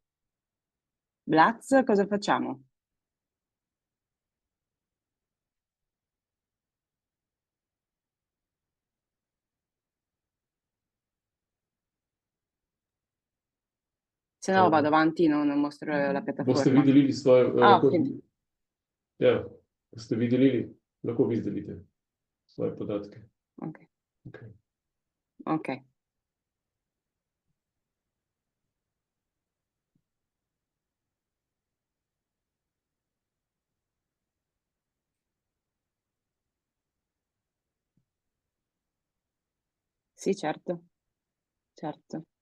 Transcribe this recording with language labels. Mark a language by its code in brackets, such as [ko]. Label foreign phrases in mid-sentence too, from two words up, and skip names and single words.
[it] Blaz, cosa facciamo? Se no vado avanti, non mostro la [sl] Boste [it] piattaforma. [sl] videli svoje, [it] Ah, quindi, [sl] ja, boste videli, lahko vi delite svoje podatke. [it] ok, Okay. ok. Sì, certo, certo.